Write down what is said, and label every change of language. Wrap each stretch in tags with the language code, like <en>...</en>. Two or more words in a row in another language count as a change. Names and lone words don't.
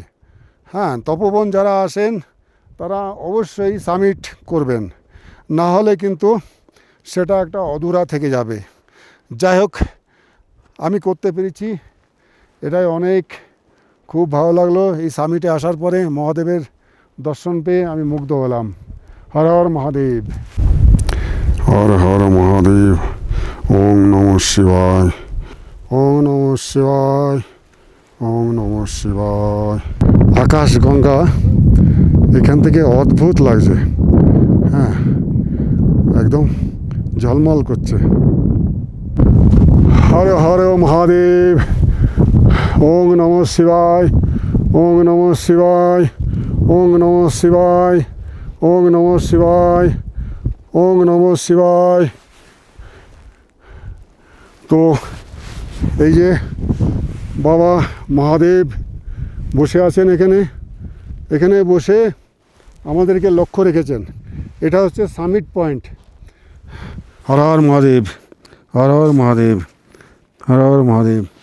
<bn>তপোবন যারা আসেন তারা অবশ্যই সামিট করবেন, না হলে কিন্তু সেটা একটা অধুরা থেকে যাবে। যাই হোক, আমি করতে পেরেছি, এটাই অনেক। খুব ভালো লাগলো এই সামিটে আসার পরে। মহাদেবের দর্শন পেয়ে আমি মুগ্ধ হলাম।</bn> <sa>হর হর মহাদেব, হর হর মহাদেব। ওং নমঃ শিবায়, ওং নমঃ শিবায়, ওং নমঃ শিবায়।</sa> <bn>আকাশ গঙ্গা এখান থেকে অদ্ভুত লাগছে। একদম ঝলমল করছে।</bn> <sa>হর হর মহাদেব। ওং নমঃ শিবায়, ওং নমঃ শিবায়, ওং নমঃ শিবায়, ওং নমঃ শিবায়, ওং নমঃ শিবায়।</sa> <bn>তো এই যে বাবা মহাদেব বসে আছেন এখানে বসে আমাদেরকে লক্ষ্য রেখেছেন। এটা হচ্ছে সামিট পয়েন্ট।</bn> <sa>হর হর মহাদেব, হর হর মহাদেব, হর হর মহাদেব।</sa>